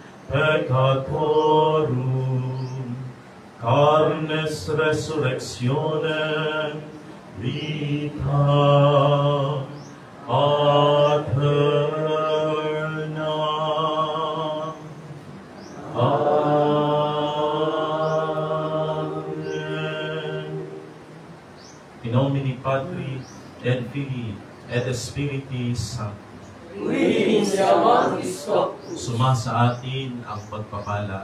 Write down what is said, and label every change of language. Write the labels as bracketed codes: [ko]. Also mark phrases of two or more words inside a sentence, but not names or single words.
[la] Peccatorum, Carnes Resurrectionem, Vita Aeterna. Amen. In nomine Patris et Filii et Spiritus Sancti. [tl] Purihin siya mga Kristo, Sumasa atin ang pagpapala.